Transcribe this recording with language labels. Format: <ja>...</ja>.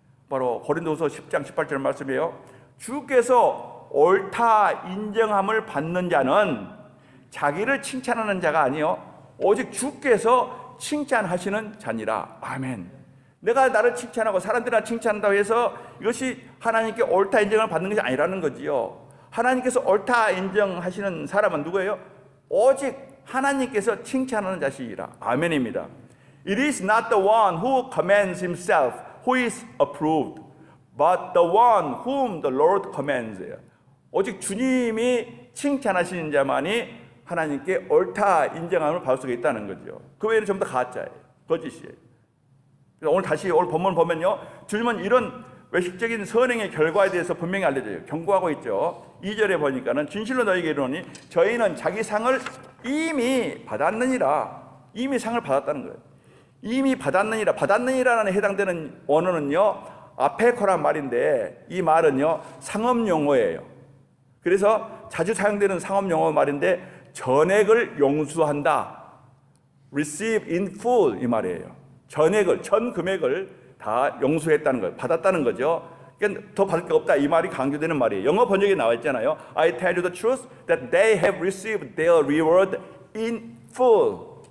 <ko>바로 고린도후서 10장 18절 말씀이에요. 주께서 옳다 인정함을 받는 자는 자기를 칭찬하는 자가 아니요 오직 주께서 칭찬하시는 자니라. 아멘. 내가 나를 칭찬하고 사람들이 나를 칭찬한다고 해서 이것이 하나님께 옳다 인정을 받는 것이 아니라는 거지요. 하나님께서 옳다 인정하시는 사람은 누구예요? 오직 하나님께서 칭찬하는 자식이라. 아멘입니다.</ko> <en>It is not the one who commends himself who is approved, but the one whom the Lord commends.</en> <ko>오직 주님이 칭찬하시는 자만이 하나님께 옳다 인정함을 받을 수가 있다는 거죠. 그 외에는 전부 다 가짜예요, 거짓이에요. 오늘 다시 오늘 본문 보면요, 주님은 이런 외식적인 선행의 결과에 대해서 분명히 알려줘요. 경고하고 있죠. 2절에 보니까는 진실로 너희에게 이르노니 저희는 자기 상을 이미 받았느니라. 이미 상을 받았다는 거예요. 이미 받았느니라. 받았느니라는 해당되는 원어는요, 아페코란 말인데 이 말은요 상업 용어예요. 그래서 자주 사용되는 상업 용어 말인데 전액을 용수한다.</ko> <en>receive in full</en> <ko>이 말이에요. 전액을, 전 금액을 다 용수했다는 거예요. 받았다는 거죠. 그러니까 더 받을 게 없다 이 말이 강조되는 말이에요. 영어 번역에 나와 있잖아요.</ko> <en>I tell you the truth that they have received their reward in full.</en>